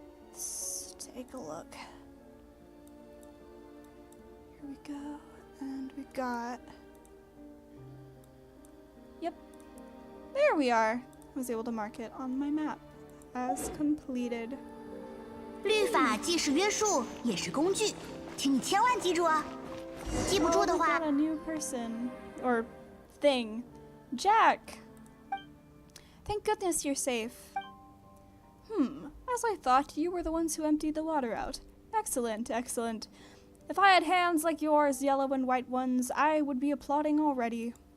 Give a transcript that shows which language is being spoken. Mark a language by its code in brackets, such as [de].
[en] Let's take a look. Here we go, and we got... Yep, there we are. I was able to mark it on my map as completed. [zh] 律法既是约束，也是工具，请你千万记住啊！记不住的话 [en] got a new person or thing, Jack. Thank goodness you're safe. As I thought, you were the ones who emptied the water out. Excellent, excellent. If I had hands like yours, yellow and white ones, I would be applauding already.